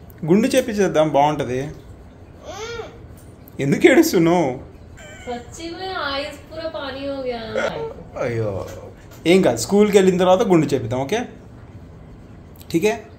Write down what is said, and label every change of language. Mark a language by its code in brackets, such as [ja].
[te] గుండు చేపించేద్దాం బాగుంటది ఎందుకు ఏడుస్తున్నావు [hi] सच्ची में आईज पूरा पानी हो गया [te] అయ్యో ఏం కాదు స్కూల్కి వెళ్ళిన తర్వాత గుండు చేపిద్దాం ఓకే ఠీకే